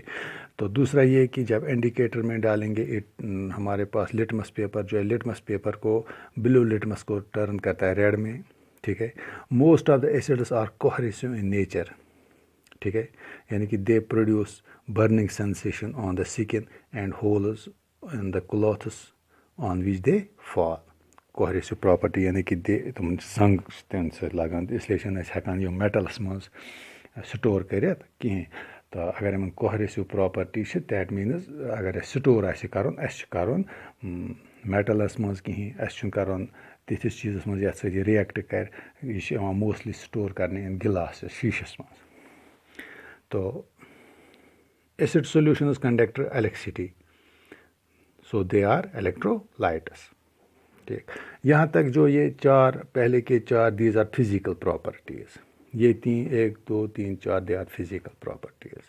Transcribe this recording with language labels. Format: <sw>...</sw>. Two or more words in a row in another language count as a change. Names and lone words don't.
<ur>تو دوسرا یہ کہ جب انڈیکیٹر میں ڈالیں گے ہمارے پاس</ur> <en>litmus paper</en> <ur>جو ہے,</ur> <en>litmus paper</en> <ur>کو</ur> <en>blue litmus</en> <ur>کو ٹرن کرتا ہے ریڈ میں. ٹھیک ہے.</ur> <en>most of the acids are corrosive in nature.</en> <ur>ٹھیک ہے. یعنی کہ</ur> <en>they produce burning sensation on the skin and holes in the clothes on which they fall. corrosive property</en> <ur>یعنی کہ</ur> <ks>دے تم زنگ تمہِ سۭتۍ لگان, اس لیے چھِنہٕ أسۍ ہٮ۪کان یِم میٹلس منٛز سٹور کٔرِتھ کِہیٖنۍ. تو اگر یِمن</ks> <en>corrosive property</en> <ks>چھِ</ks> <en>that means</en> <ks>اگر اَسہِ سٹور آسہِ کَرُن, اَسہِ چھُ کَرُن میٹلس منٛز کِہیٖنۍ, اَسہِ چھُنہٕ کَرُن تِتھِس چیٖزس منٛز یَتھ سۭتۍ یہِ رِیکٹ کَرِ. یہِ چھِ یِوان موسٹلی سٹور کَرنہٕ</ks> <en>in glasses,</en> <ks>شیٖشس منٛز.</ks> <en>تو acid solutions conduct electricity, so they are electrolytes.</en> <ur>ٹھیک. یہاں تک جو یہ چار پہلے کے چار</ur> <en>these are physical properties. یہ 1 2 3 4 they are physical properties.</en>